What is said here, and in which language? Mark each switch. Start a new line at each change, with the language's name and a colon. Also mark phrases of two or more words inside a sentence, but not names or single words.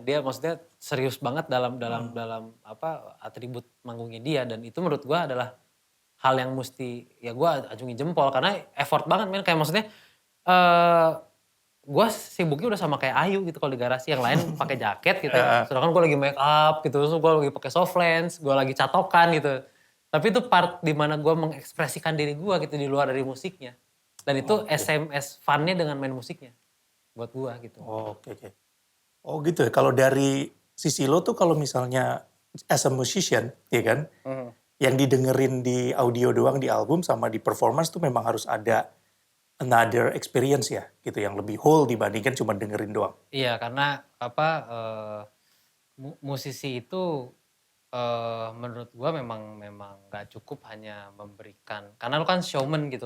Indonesian: Dia maksudnya serius banget dalam dalam Mhm. dalam apa, atribut manggungnya dia dan itu menurut gua adalah hal yang mesti ya gua acungin jempol karena effort banget men. Kayak maksudnya, eee, gua sibuknya udah sama kayak Ayu gitu kalau di garasi, yang lain pakai jaket gitu ya. Heeh. Sedangkan gua lagi
English: make up
Indonesian: gitu, terus gua lagi pakai
English: soft lens,
Indonesian: gua lagi catokan gitu. Tapi itu part di mana gua mengekspresikan diri gua gitu di luar dari musiknya. Dan itu Oke. SMS fun-nya dengan main musiknya, buat gua gitu. Oke, oke. Oh gitu ya, kalau dari sisi lo tuh kalau misalnya
English: as a musician,
Indonesian: ya kan, Mhm. yang didengerin di audio doang di album sama di performance tuh memang harus ada
English: another experience
Indonesian: ya, gitu, yang lebih whole dibandingkan cuma dengerin doang. Iya karena apa, musisi itu, menurut gua memang memang nggak cukup hanya memberikan karena lu kan showman gitu loh,